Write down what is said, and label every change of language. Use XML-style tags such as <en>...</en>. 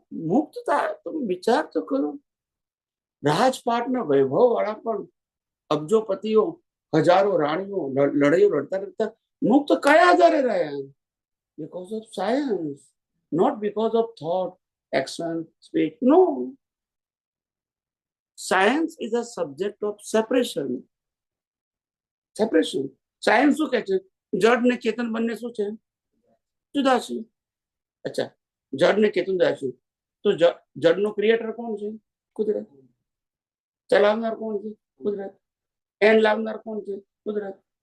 <gu>મુક્તતા, તમે વિચાર તો કરો. રાજપાટના વૈભવ વાળા પણ અબજોપતિઓ, હજારો રાણીઓ લડાઈઓ લડતા લડતા મુક્ત કયા આધારે રહ્યા?</gu> <en>Because of science, not because of thought, action, speech. No. Science is a subject of separation. Separation.</en> <gu>Science શું કહે છે? જડ ને ચેતન બંને શું છે? જુદા છે. અચ્છા, જડ ને ચેતન જુદા છે તો જડનો ક્રિએટર કોણ છે? કુદરત. ચલાવનાર કોણ છે? કુદરત. એન લાવનાર કોણ છે? કુદરત.</gu>